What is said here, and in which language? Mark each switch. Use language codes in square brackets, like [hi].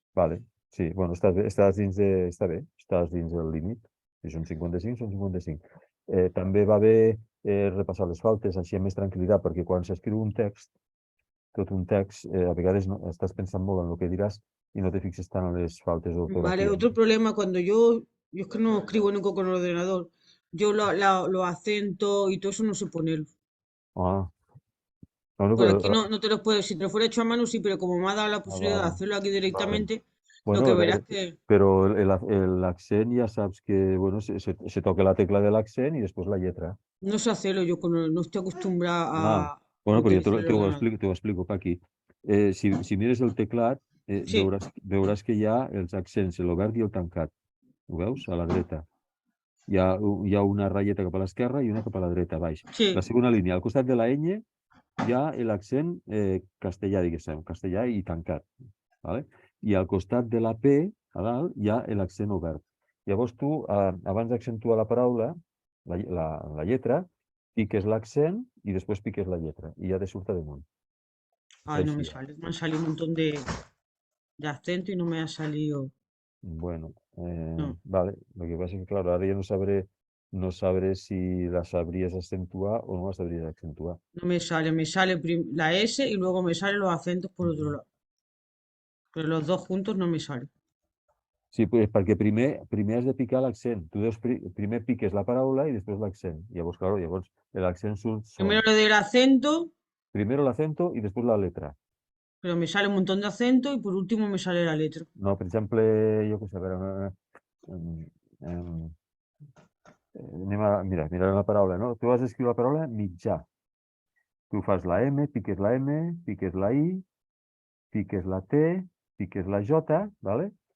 [ca] Vale, sí, bueno, estàs dins estàs dins del límit. Si són 55, són 55. També va bé repassar les faltes, així amb més tranquil·litat, perquè quan s'escriu un text, tot un text, a vegades estàs pensant molt en el que diràs i no te fixes tant en les faltes d'ortografia. [es] Vale, otro problema cuando yo es que no escribo nunca con el ordenador. Yo los acentos y todo eso no sé ponerlo. Por aquí no te los puedo, si te lo fuera hecho a mano sí, pero como me ha dado la posibilidad de hacerlo aquí directamente, Bueno, que verás que... pero el accent ya sabes que, bueno, se toca la tecla del accent y después la letra. No sé hacerlo, yo no estoy acostumbrada a Bueno, pero yo utilizar el ordenador. [ca] te ho explico, Paqui. Si mires el teclat, Sí. veuràs que hi ha els accents, l'obert i el tancat. Ho veus? A la dreta. Hi ha una ratlleta cap a l'esquerra i una cap a la dreta, baix. Sí. La segona línia, al costat de la ñ, hi ha l'accent castellà, diguéssim, castellà i tancat. Vale? I al costat de la P, a dalt, hi ha l'accent obert. Llavors tu, abans d'accentuar la paraula, la lletra, piques l'accent i després piques la lletra i ja te surt a damunt. [es] Ay, no me sale. Me han salido un montón de acento y no me ha salido. Bueno, No. vale. Lo que pasa es que, claro, ahora ya no sabré si la sabrías acentuar o no la sabrías acentuar. No me sale. Me sale la S y luego me salen los acentos por otro lado. Pero los dos juntos no me salen. [ca] Sí, pues perquè primer has de picar l'accent. Tu deus primer piques la paraula i després l'accent. Llavors, claro, l'accent surt sol. [es] Primero le doy el acento, Primero l'acento [ca] i després [es] la letra. pero me sale un montón de acentos y por último me sale la letra. [ca] No, per exemple, jo què sé, a veure... mira la paraula, no? Tu has d'escriure la paraula mitjà. Tu fas la M, piques la M, piques la I, piques la T, piques la J, ¿vale?